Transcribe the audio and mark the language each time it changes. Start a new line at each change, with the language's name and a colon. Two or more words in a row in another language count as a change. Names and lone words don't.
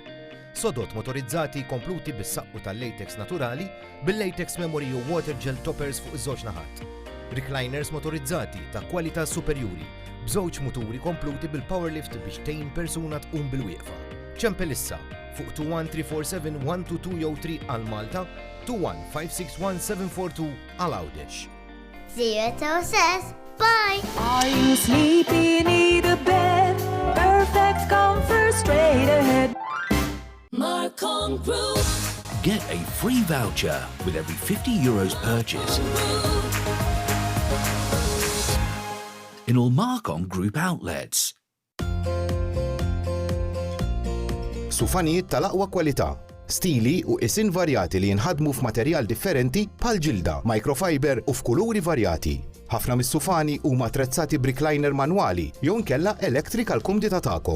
Maltese: Sodot motorizzati kompluti bis-saqqu tal-latex naturali bil-latex memory u
English: water gel toppers
Maltese: fuq iż-żewġ naħat. Recliners motorizzati ta' kwalità superjuri b'żewġ muturi kompluti bil-powerlift biex tgħin persuna tqum bil-wieqfa. ċempel issa fuq 21347 122 jew 3 għal Malta, 21 742 għal Għawdex.
English: See you at OSS. Bye! Are you sleepy, need a bed? Perfect comfort straight ahead. Marcon Group. Get a free voucher with every €50 purchase in all Marcon Group outlets.
Maltese: Sufanijiet tal-aqwa kwalità, stili u isin varjati li jinħadmu f'materjal differenti bħal ġilda, microfiber u f'kuluri varjati. Ħafna mis-sufani huma attrezzati b'recliner manwali jew inkella electrical kumdita tagħkom.